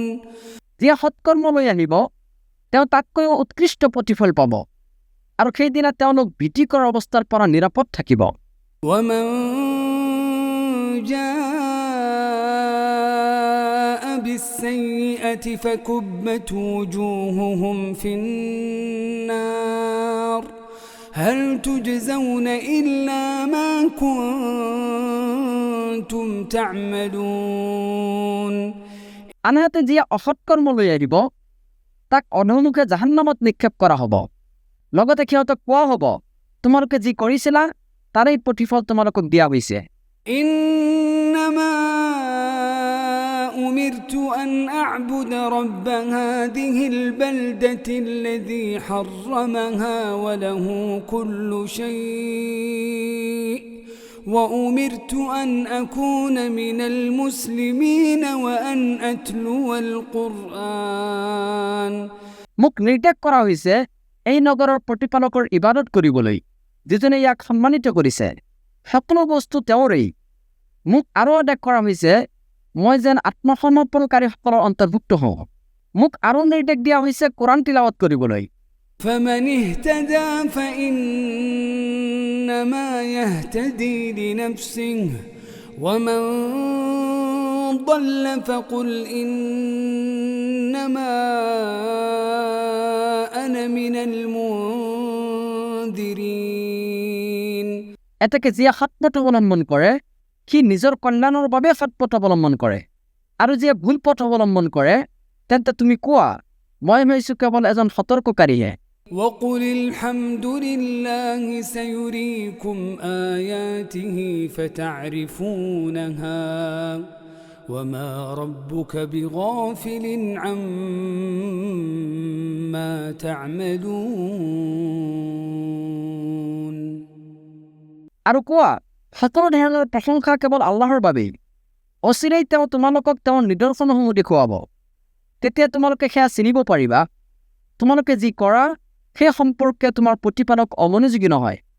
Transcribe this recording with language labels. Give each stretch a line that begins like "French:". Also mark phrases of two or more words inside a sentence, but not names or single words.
Assamese: যিয়ে সৎকৰ্ম লৈ আহিব তেওঁ তাতকৈও উৎকৃষ্ট প্ৰতিফল পাব আৰু সেইদিনা তেওঁলোক ভীতিকৰ অৱস্থাৰ পৰা নিৰাপদ থাকিব
Arabic: ومن جاء بالسيئة فكبت وجوههم في النار هل تجزون إلا ما كنتم تعملون
Assamese: আনহাতে যিয়ে অসৎকৰ্ম লৈ আহিব তাক অধোমুখে জাহান্নামত নিক্ষেপ কৰা হ'ব লগতে সিহঁতক কোৱা হ'ব তোমালোকে যি কৰিছিলা তাৰেই প্ৰতিফল তোমালোকক দিয়া হৈছে
Arabic: إنما أمرت أن أعبد رب هذه البلدة الذي حرمها وله كل شيء وأمرت أن أكون من المسلمين وأن أتلو القرآن
Assamese: মোক নিৰ্দেশ কৰা হৈছে এই নগৰৰ প্ৰতিপালকৰ ইবাদত কৰিবলৈ, যিজনে ইয়াক সন্মানিত কৰিছে। সকলো বস্তু তেওঁৰেই। মোক আৰু আদেশ কৰা হৈছে মই যেন আত্মসমৰ্পণকাৰীসকলৰ অন্তৰ্ভুক্ত হওঁ। মোক আৰু নিৰ্দেশ দিয়া হৈছে কোৰাণ তিলাৱত কৰিবলৈ।
Arabic: فمن اهتدى فإنما يهتدي لنفسه ومن ضل فقل إنما أنا من المنذرين
Assamese: এতেকে যিয়ে সৎপথ অৱলম্বন কৰে সি নিজৰ কল্যাণৰ বাবে সৎপথ অৱলম্বন কৰে, আৰু যিয়ে ভুল পথ অৱলম্বন কৰে তেন্তে তুমি কোৱা মই হৈছোঁ কেৱল এজন সতৰ্ককাৰীহে।
Arabic: وقل الحمد لله سيريكم آياته فتعرفونها وما ربك بغافل عما تعملون
Assamese: আৰু কোৱা সকলো ধৰণৰ প্ৰশংসা কেৱল আল্লাহৰ বাবেই। অচিৰেই তেওঁ তোমালোকক তেওঁৰ নিদৰ্শনসমূহ দেখুৱাব, তেতিয়া তোমালোকে সেয়া চিনিব পাৰিবা। তোমালোকে যি কৰা সেই সম্পৰ্কে তোমাৰ প্ৰতিপালক অমনোযোগী নহয়।